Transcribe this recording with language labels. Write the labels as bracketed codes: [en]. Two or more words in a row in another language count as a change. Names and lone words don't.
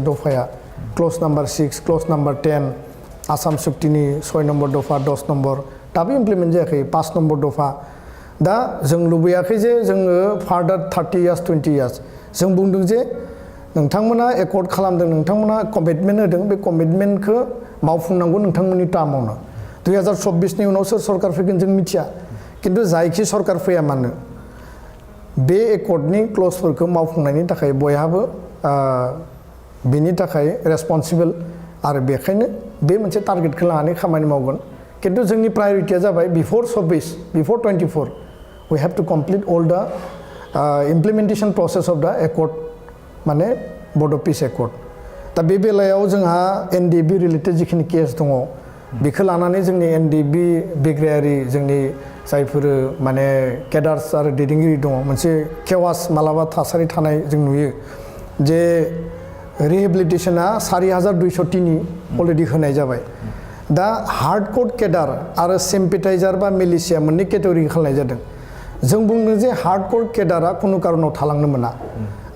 [brx] दफाया [en] clause number 6 clause number 10 [brx] आसाम सुक्तिनि 6 नम्बर दफा 10 नम्बर दाबो इमप्लिमेन्ट जायाखै 5 नम्बर दफा दा जों लुबैयाखै जे जोङो फार्दार [en] 30 years 20 years [brx] जों बुंदों जे नोंथांमोना एकर्ड खालामदों नोंथांमोना कमिटमेन्ट होदों बे कमिटमेन्टखौ मावफुंनांगौ नोंथांमोननि टार्मावनो 2024 नि उनाव सोर सरकार फैगोन जों मिथिया किन्तु जायखि सरकार फैया मानो बे एकर्डनि क्लजफोरखौ मावफुंनायनि थाखाय बयहाबो बेनि थाखाय रेसपन्सिबल आरो बेखायनो बे मोनसे टार्गेटखौ लानानै खामानि मावगोन किन्तु जोंनि प्रायोरिटिया जाबाय [en] before 24 we have to complete all the implementation process of the accord [brx] माने बड' पिस एकर्ड दा बे बेलायाव जोंहा एनडिबि रिलेटेड जिखिनि केस दङ बेखौ लानानै जोंनि एनडिबि बिग्रायारि जोंनि जायफोर माने केडार्स आरो दैदेनगिरि दङ मोनसे केवास मालाबा थासारि थानाय जों नुयो जे रिहेबिलिटेशना 4203 अलरेडि होनाय जाबाय दा [en] hardcore cadre [brx] आरो सिम्पेटाइजार बा मिलिशिया मोननै केटेगरि खालामनाय जादों जों बुंदों जे [en] hardcore cadre [brx] खुनु कारनाव थालांनो मोना दा